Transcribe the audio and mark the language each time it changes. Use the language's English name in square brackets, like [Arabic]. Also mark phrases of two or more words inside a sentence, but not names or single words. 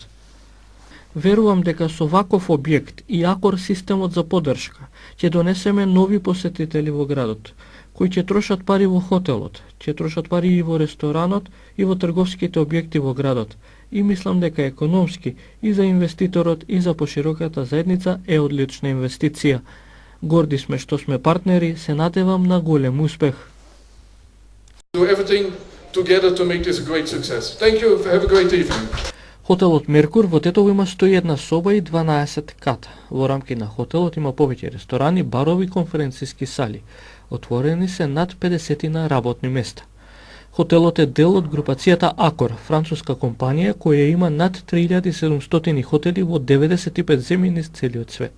[Macedonian] Верувам дека со ваков објект и Акор системот за поддршка ќе донесеме нови посетители во градот, кои ќе трошат пари во хотелот, ќе трошат пари и во ресторанот и во трговските објекти во градот. И мислам дека економски и за инвеститорот и за пошироката заедница е одлична инвестиција. Горди сме што сме партнери, се надевам на голем успех. [English] Do everything together to make this a great success. Thank you. Have a great evening. [Macedonian] Хотелот Меркур во Тетово има 101 соба и 12 ката. Во рамки на хотелот има повеќе ресторани, барови и конференциски сали. Отворени се над 50 на работни места. Хотелот е дел од групацијата Акор, француска компанија која има над 3700 хотели во 95 земји низ целиот свет.